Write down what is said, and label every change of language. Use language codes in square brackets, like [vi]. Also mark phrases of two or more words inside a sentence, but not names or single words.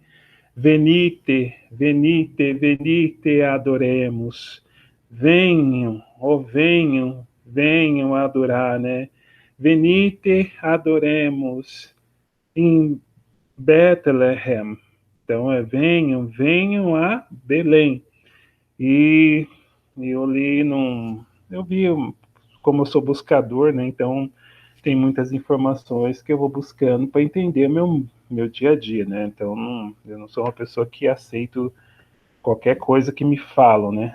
[la] Venite, venite, venite, adoremos. [pt] Venham, ó venham, venham adorar, né? [la] Venite, adoremos em Bethlehem. [pt] Então venham, venham a Belém. E eu li num, eu vi, como eu sou buscador, né? Então tem muitas informações que eu vou buscando para entender meu dia a dia, né? Então eu não sou uma pessoa que aceito qualquer coisa que me falam, né?